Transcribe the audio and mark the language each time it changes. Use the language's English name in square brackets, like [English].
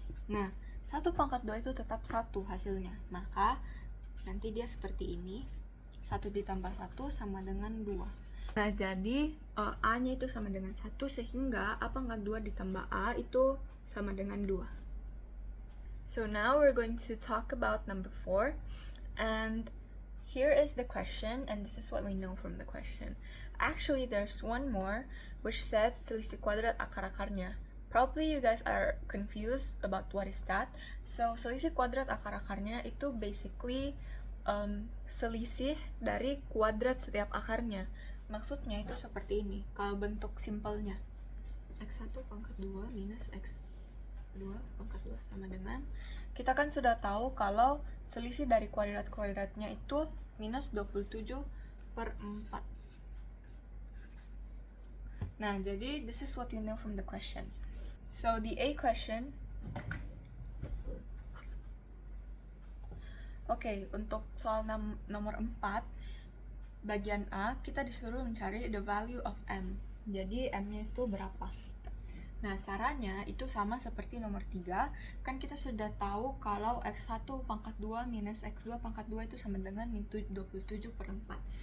[Indonesian] Nah, 1 pangkat 2 itu tetap 1 hasilnya, maka nanti dia seperti ini, 1 ditambah 1 sama dengan 2. Nah, jadi A-nya itu sama dengan 1, sehingga A pangkat 2 ditambah A itu sama dengan 2. [English] So now we're going to talk about number 4, and here is the question, and this is what we know from the question. Actually, there's one more, which said [Indonesian] selisih kuadrat akar-akarnya. [English] Probably you guys are confused about what is that. [Indonesian] So, selisih kuadrat akar-akarnya itu basically selisih dari kuadrat setiap akarnya. Maksudnya itu seperti ini, kalau bentuk simpelnya. X1 pangkat 2 minus X2 pangkat 2 sama dengan, kita kan sudah tahu kalau selisih dari kuadrat-kuadratnya itu minus 27 per 4. Nah, jadi [English] this is what you know from the question. [Indonesian] So, the A question, untuk soal nomor 4, bagian A, kita disuruh mencari [English] the value of M. [Indonesian] Jadi, M-nya itu berapa? Nah, caranya itu sama seperti nomor 3. Kan kita sudah tahu kalau X1 pangkat 2 minus X2 pangkat 2 itu sama dengan min 27/4.